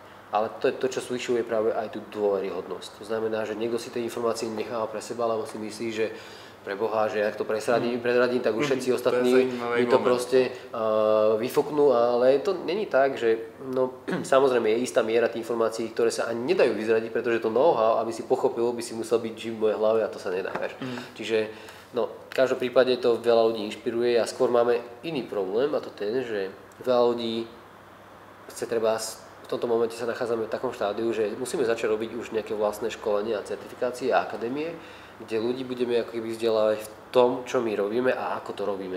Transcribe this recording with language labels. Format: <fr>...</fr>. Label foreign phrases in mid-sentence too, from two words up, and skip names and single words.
<sk>Ale to, čo zvyšuje práve aj tú dôveryhodnosť. To znamená, že niekto si tie informácie necháva pre seba, lebo si myslí, že pre Boha, že ak to prezradím, tak už všetci ostatní mi to proste vyfúknú, ale to není tak, že no, samozrejme je istá miera tých informácií, ktoré sa ani nedajú vyzradiť, pretože to know-how, aby si pochopil, by si musel byť žив v mojej hlave a to sa nedá. Čiže no, v každom prípade to veľa ľudí inšpiruje a skôr máme iný problém a to ten, že veľa ľudí chce treba. V tomto momente sa nachádzame v takom štádiu, že musíme začať robiť už nejaké vlastné školenia a certifikácie a akadémie, kde ľudí budeme ako keby vzdelávať v tom, čo my robíme a ako to robíme.</sk>